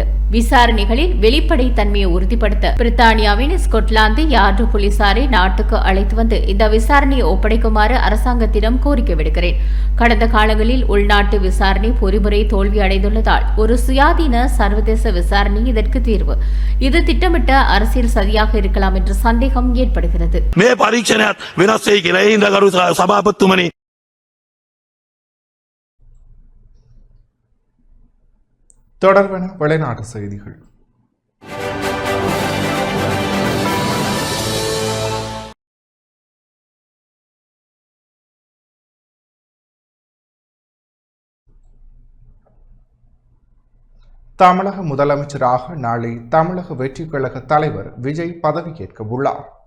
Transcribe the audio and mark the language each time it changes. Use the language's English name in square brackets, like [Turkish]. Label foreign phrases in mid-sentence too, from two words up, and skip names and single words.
[Tamil] விசாரணைகளில் வெளிப்படை தன்மையை உறுதிப்படுத்த பிரித்தானியாவின் ஸ்கொட்லாந்து யார்டு போலீசாரை நாட்டுக்கு அழைத்து வந்து இந்த விசாரணையை ஒப்படைக்குமாறு அரசாங்கத்திடம் கோரிக்கை விடுக்கிறேன். கடந்த காலங்களில் உள்நாட்டு விசாரணை பொறிமுறை தோல்வி அடைந்துள்ளதால் ஒரு சுயாதீன சர்வதேச விசாரணை இதற்கு தீர்வு. இது திட்டமிட்ட அரசியல் சதியாக இருக்கலாம் என்ற சந்தேகம் ஏற்படுகிறது. [Sinhala] මේ පරීක්ෂණයත් වෙනස් වෙයි කියලා ඒ ඉඳ ගරු සභාපතිතුමනි. [Tamil] தொடர்பான வெளிநாட்டு செய்திகள். தமிழக முதலமைச்சராக நாளை தமிழக வெற்றிக் கழக தலைவர் விஜய் பதவியேற்க உள்ளார்.